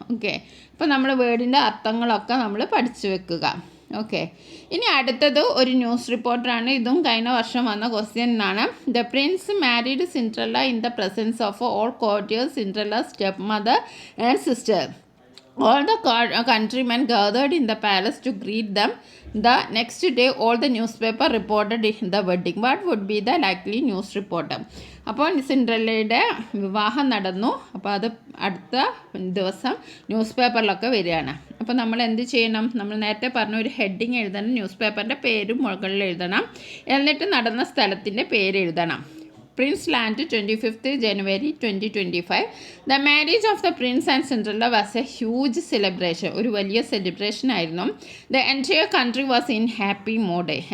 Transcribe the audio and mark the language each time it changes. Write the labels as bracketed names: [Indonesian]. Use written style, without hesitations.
[Malayalam] Okay, അപ്പോൾ നമ്മൾ വേർഡിൻ്റെ അർത്ഥങ്ങളൊക്കെ നമ്മൾ പഠിച്ചു വെക്കുക. ഓക്കെ, ഇനി അടുത്തത് ഒരു ന്യൂസ് റിപ്പോർട്ടറാണ്. ഇതും കഴിഞ്ഞ വർഷം വന്ന ക്വസ്റ്റ്യൻ ആണ്. [English] The prince married Cinderella in the presence of all courtiers, Cinderella stepmother and sister. All the countrymen gathered in the palace to greet them. The next day, all the newspaper reported the wedding. What would be the likely news report? [Malayalam] അപ്പോൾ സിൻഡ്രല്ലയുടെ വിവാഹം നടന്നു. അപ്പോൾ അത് അടുത്ത ദിവസം news പേപ്പറിലൊക്കെ വരികയാണ്. അപ്പോൾ നമ്മൾ എന്ത് ചെയ്യണം, നമ്മൾ നേരത്തെ പറഞ്ഞ ഒരു ഹെഡിങ് എഴുതണം, ന്യൂസ് പേപ്പറിൻ്റെ പേരും മുകളിൽ എഴുതണം, എന്നിട്ട് നടന്ന സ്ഥലത്തിൻ്റെ പേര് എഴുതണം. [English] Prince Land, 25th January 2025. The marriage of the prince and Cinderella was a huge celebration. [Malayalam] ഒരു വലിയ സെലിബ്രേഷൻ ആയിരുന്നു. [English] The entire country was in happy mode.